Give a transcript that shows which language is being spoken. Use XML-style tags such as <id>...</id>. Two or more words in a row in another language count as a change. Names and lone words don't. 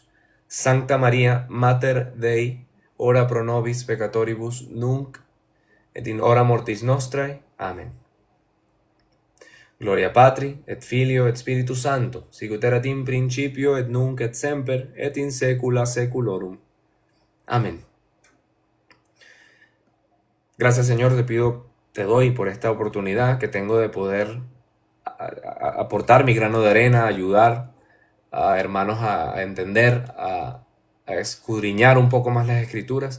<la>Sancta Maria, Mater Dei, ora pro nobis peccatoribus, nunc et in hora mortis nostrae.</la> <es>Amén.</es> <la>Gloria Patri, et Filio, et Spiritus Sancto, sicut erat in principio, et nunc et semper, et in saecula saeculorum.</la> <es>Amén. Gracias, Señor, te doy por esta oportunidad que tengo de poder aportar mi grano de arena, ayudar a hermanos a entender, a escudriñar un poco más las Escrituras.</es>